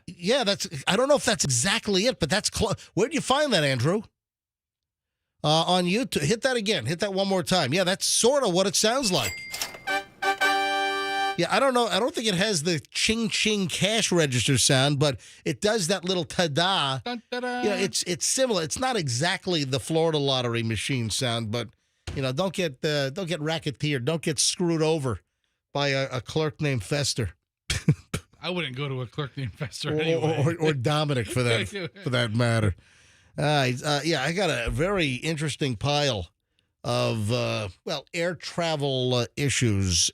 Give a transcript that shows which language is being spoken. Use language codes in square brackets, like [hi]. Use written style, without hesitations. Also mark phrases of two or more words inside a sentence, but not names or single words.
[en] Yeah, I don't know if that's exactly it, but that's close. Where'd you find that, Andrew? On YouTube. Hit that again. Hit that one more time. Yeah, that's sort of what it sounds like. Yeah, I don't know. I don't think it has the ching-ching cash register sound, but it does that little ta-da. Dun-da-da. Yeah, it's similar. It's not exactly the Florida lottery machine sound, but don't get racketeered. Don't get screwed over by a clerk named Fester. I wouldn't go to a clerk named Fester anyway. Or Dominic for that matter. Yeah, I got a very interesting pile of air travel issues.